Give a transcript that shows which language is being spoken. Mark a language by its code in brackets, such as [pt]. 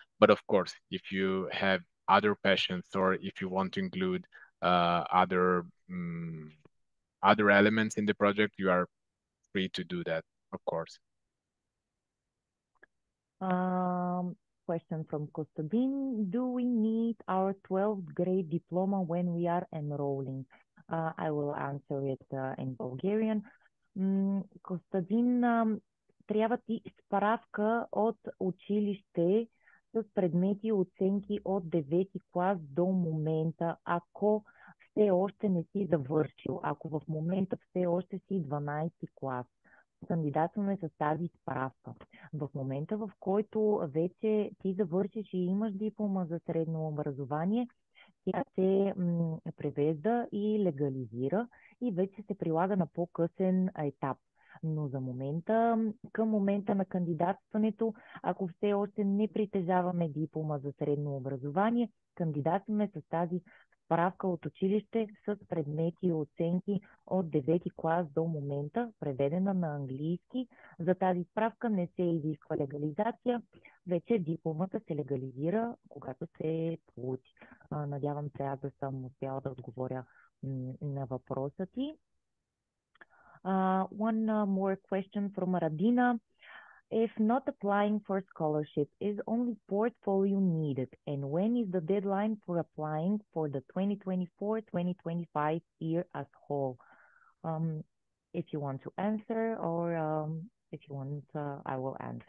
[en] But of course, if you have other passions or if you want to include other elements in the project, you are free to do that, of course. Question from Kostadin. Do we need our 12th grade diploma when we are enrolling? I will answer it in Bulgarian. [bg] Костадин, трябва ти справка от училище с предмети и оценки от 9-ти клас до момента, ако все още не си завършил, ако в момента все още си 12-ти клас. Кандидатстваме с тази справка. В момента, в който вече ти завършиш и имаш диплома за средно образование, тя се превежда и легализира и вече се прилага на по-късен етап. Но за момента, към момента на кандидатстването, ако все още не притежаваме диплома за средно образование, кандидатстваме с тази справка от училище с предмети и оценки от 9-ти клас до момента, преведена на английски. За тази справка не се изисква легализация, вече дипломата се легализира, когато се получи. Надявам се аз да съм успяла да отговоря на въпроса ти. [en] One more question from Radina. If not applying for scholarship, is only portfolio needed? And when is the deadline for applying for the 2024-2025 year as whole? If you want to answer, or if you want, I will answer.